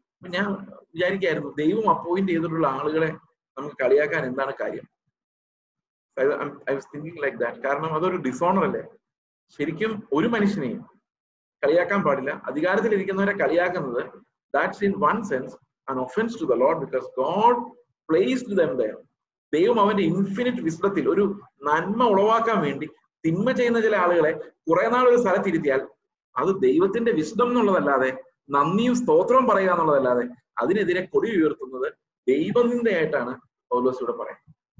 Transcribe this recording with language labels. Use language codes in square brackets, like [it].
[ml] അപ്പൊ ഞാൻ വിചാരിക്കായിരുന്നു, ദൈവം അപ്പോയിന്റ് ചെയ്തിട്ടുള്ള ആളുകളെ നമുക്ക് കളിയാക്കാൻ എന്താണ് കാര്യം? [en] I was thinking like that. [ml] കാരണം അതൊരു ഡിസോണർ അല്ലേ? ശരിക്കും ഒരു മനുഷ്യനെയും കളിയാക്കാൻ പാടില്ല. അധികാരത്തിലിരിക്കുന്നവരെ കളിയാക്കുന്നത്, [en] That's in one sense an offense to the Lord, because God placed them there. [ml] ദൈവം അവന്റെ ഇൻഫിനിറ്റ് വിസ്ഡത്തിൽ ഒരു നന്മ ഉളവാക്കാൻ വേണ്ടി തിന്മ ചെയ്യുന്ന ചില ആളുകളെ കുറെ നാൾ ഒരു സ്ഥലത്തിരുത്തിയാൽ അത് ദൈവത്തിന്റെ വിസ്ഡം എന്നുള്ളതല്ലാതെ, നന്ദിയും സ്തോത്രവും പറയുക എന്നുള്ളതല്ലാതെ, അതിനെതിരെ കൊടി ഉയർത്തുന്നത് ദൈവനിന്ദയായിട്ടാണ് പൗലോസ് ഇവിടെ പറയുന്നത്.